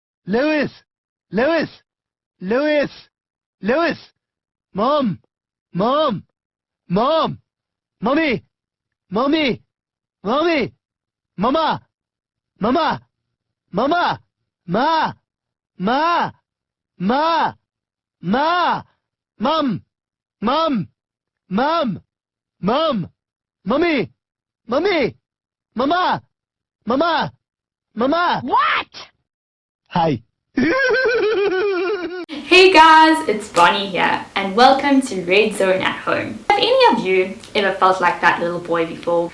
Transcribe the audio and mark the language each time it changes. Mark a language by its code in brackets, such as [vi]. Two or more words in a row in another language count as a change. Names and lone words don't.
[en] Lewis! Lewis! Lewis! Lewis! Mom! Mom! Mom! Mommy! Mommy! Mommy! Mama! Mama! Mama! Ma! Ma! Ma! Ma! Mum! Mum! Mum! Mum! Mummy! Mummy! Mama! Mama! Mama! What? Hi. Hey guys, it's Bonnie here and welcome to Red Zone at Home. Have any of you ever felt like that little boy before?